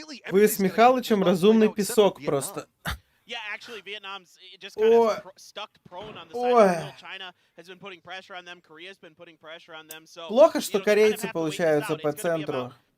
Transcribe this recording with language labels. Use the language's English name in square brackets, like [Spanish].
[Russian] Вы с Михалычем разумный песок просто. [English] Yeah, actually, Vietnam's just kind of stuck prone on the side of the hill. China has been putting pressure on them. Korea's been putting pressure on them. So, [Russian] плохо, что корейцы получаются по центру.